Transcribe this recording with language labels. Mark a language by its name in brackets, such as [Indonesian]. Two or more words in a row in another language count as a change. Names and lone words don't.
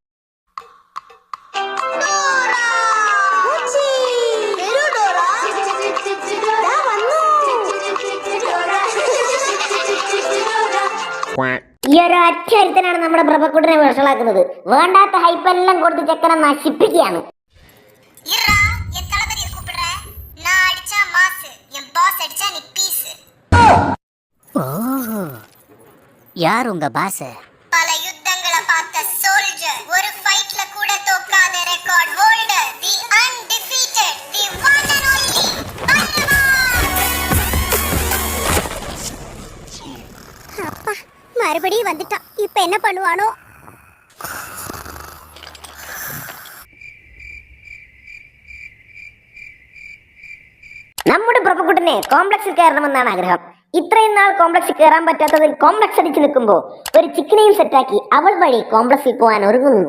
[Malayalam] ഈ ഒരു അറ്റരുത്തനാണ് നമ്മുടെ പ്രഭക്കുട്ടനെ വഷളാക്കുന്നത്. വേണ്ടാത്ത ഹൈപ്പെല്ലാം കൊടുത്ത് ചെക്കനെ നശിപ്പിക്കുകയാണ്. [Tamil] யார் உங்க பாஸ்? பல யுத்தங்களை பார்த்த சோல்ஜர், ஒரு ஃபைட்ல கூட தோக்காத [English] record holder, the undefeated, the one and only [Tamil] அப்பா மறுபடியும் வந்துட்டான். இப்போ என்ன பண்ணுவானோ? [Malayalam] നമ്മുടെ പ്രഭക്കുട്ടനെ കോംപ്ലക്സിൽ കയറണമെന്നാണ് ആഗ്രഹം. ഇത്രയും നാൾ കോംപ്ലക്സിൽ കയറാൻ പറ്റാത്തതിൽ കോംപ്ലക്സ് അടിച്ചു നിൽക്കുമ്പോ ഒരു ചിക്കനെയും സെറ്റാക്കി അവൾ വഴി കോംപ്ലക്സിൽ പോകാൻ ഒരുങ്ങുന്നു.